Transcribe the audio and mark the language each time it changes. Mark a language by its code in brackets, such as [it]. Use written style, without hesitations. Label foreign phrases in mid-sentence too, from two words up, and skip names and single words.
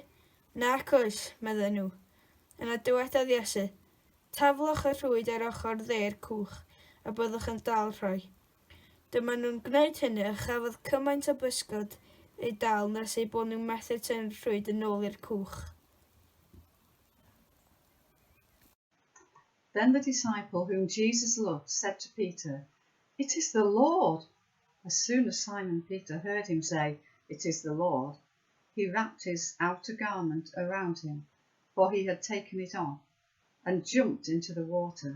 [cy] Nac oes, medden nhw. Yna dywedodd Iesu, taflwch y rhwyd ar ochr dde'r cwch, a byddwch yn dal rhoi. Dyma nhw'n gwneud hynny a chafodd cymaint o bysgod ei dal nes eu bod nhw'n methu tynnu'r rhwyd yn ôl i'r cwch. [en] Then the disciple whom Jesus loved said to Peter, "It is the Lord." As soon as Simon Peter heard him say, "It is the Lord," he wrapped his outer garment around him, for he had taken it off, and jumped into the water.